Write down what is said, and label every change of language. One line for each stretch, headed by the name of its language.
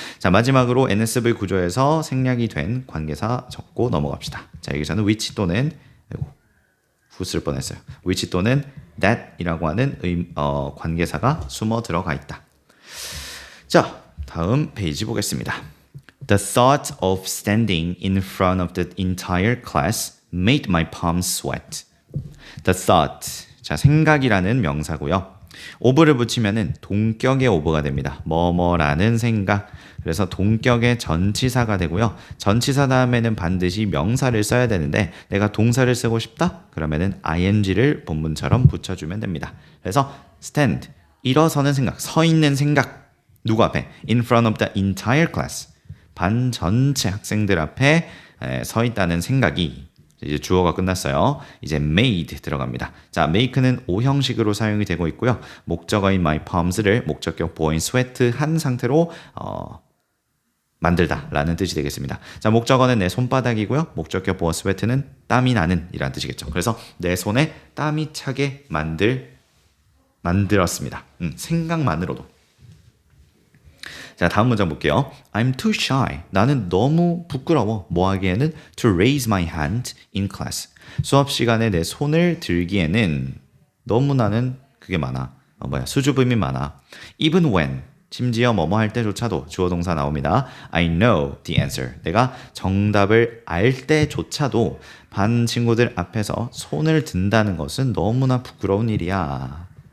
Korean: 자, 마지막으로 NSV 구조에서 생략이 된 관계사 적고 넘어갑시다. 자, 여기서는 which 또는 쓸 뻔했어요. which 또는 that이라고 하는 관계사가 숨어 들어가 있다. 자, 다음 페이지 보겠습니다.
English: The thought of standing in front of the entire class made my palms sweat. The thought,
Korean: 자, 생각이라는 명사고요. of를 붙이면은 동격의 of가 됩니다. 뭐뭐라는 생각. 그래서 동격의 전치사가 되고요. 전치사 다음에는 반드시 명사를 써야 되는데 내가 동사를 쓰고 싶다? 그러면은 ing를 본문처럼 붙여주면 됩니다. 그래서 stand, 일어서는 생각, 서 있는 생각 누구 앞에?
English: In front of the entire class.
Korean: 반 전체 학생들 앞에 서 있다는 생각이 이제 주어가 끝났어요. 이제 made 들어갑니다. 자, make는 오형식으로 사용이 되고 있고요. 목적어인 my palms를 목적격 보어인 sweat 한 상태로 만들다 라는 뜻이 되겠습니다. 자, 목적어는 내 손바닥이고요. 목적격 보어 sweat는 땀이 나는 이라는 뜻이겠죠. 그래서 내 손에 땀이 차게 만들었습니다. 생각만으로도. 자, 다음 문장 볼게요.
English: I'm too shy.
Korean: 나는 너무 부끄러워. 뭐 하기에는
English: to raise my hand in class.
Korean: 수업 시간에 내 손을 들기에는 너무 나는 그게 많아. 수줍음이 많아.
English: Even when.
Korean: 심지어 뭐뭐 할 때조차도 주어 동사 나옵니다.
English: I know the answer.
Korean: 내가 정답을 알 때조차도 반 친구들 앞에서 손을 든다는 것은 너무나 부끄러운 일이야.